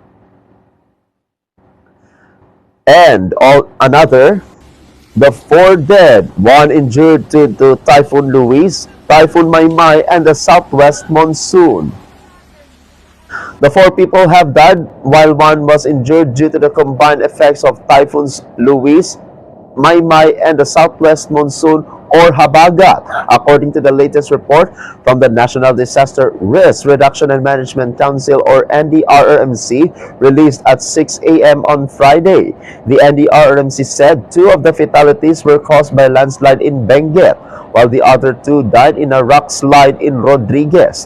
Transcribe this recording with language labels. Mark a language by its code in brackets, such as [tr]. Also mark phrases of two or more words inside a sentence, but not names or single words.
[en] And the 4 dead, 1 injured due to Typhoon Luis, Typhoon Maymay, and the southwest monsoon. The 4 people have died while 1 was injured due to the combined effects of Typhoons Luis, Maymay, and the southwest monsoon or habagat, according to the latest report from the National Disaster Risk Reduction and Management Council or NDRRMC released at 6 a.m. on Friday. The NDRRMC said 2 of the fatalities were caused by landslide in Benguet, while the other 2 died in a rock slide in Rodriguez.